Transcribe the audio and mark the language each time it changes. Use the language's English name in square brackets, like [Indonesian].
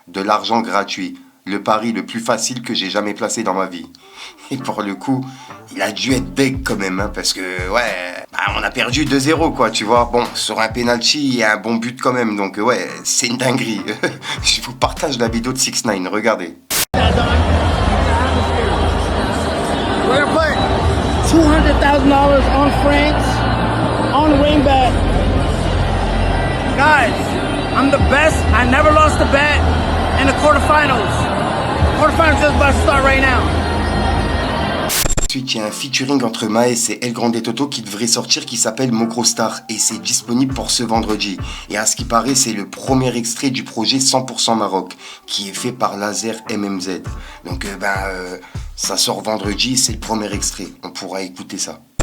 [French] De l'argent gratuit. Le pari le plus facile que j'ai jamais placé dans ma vie. Et pour le coup, il a dû être deg quand même, hein, parce que, ouais, on a perdu 2-0, quoi, tu vois. Bon, sur un penalty, il y a un bon but quand même, donc, ouais, c'est une dinguerie. Je vous partage la vidéo de 6ix9ine, regardez. [English] We're gonna put $200,000 on France, on WinBet. Guys, I'm the best. I never lost a bet in the quarterfinals. Quarterfinals is about to start right now. [French] Ensuite, il y a un featuring entre Maes et El Grande Toto qui devrait sortir qui s'appelle Mocrostar et c'est disponible pour ce vendredi. Et à ce qui paraît, c'est le premier extrait du projet 100% Maroc qui est fait par Laser MMZ. Donc, ça sort vendredi, c'est le premier extrait. On pourra écouter ça.